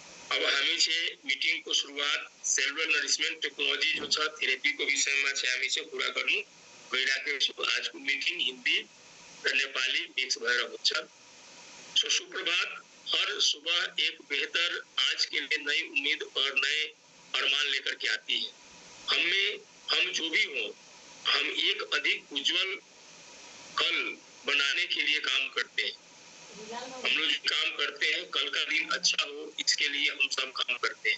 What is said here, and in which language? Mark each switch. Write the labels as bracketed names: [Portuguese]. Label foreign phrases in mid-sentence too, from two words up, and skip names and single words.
[Nepali] अब हामी चाहिँ मिटिङको सुरुवात [English] cellular nourishment technology [Nepali] जो छ थेरेपीको विषयमा चाहिँ हामी चाहिँ कुरा गर्नु गइराखेको छौँ। आजको मिटिङ हिन्दी र नेपाली मिक्स भएर हुन्छ। सो सुप्रभात। [Hindi] हर सुबह एक बेहतर आज के लिए नई उम्मीद और नए अरमान लेकर के आती है। हम जो भी हो, हम एक अधिक उज्जवल कल बनाने के लिए काम करते हैं। हम लोग काम करते हैं कल का दिन अच्छा हो, इसके लिए हम सब काम करते हैं।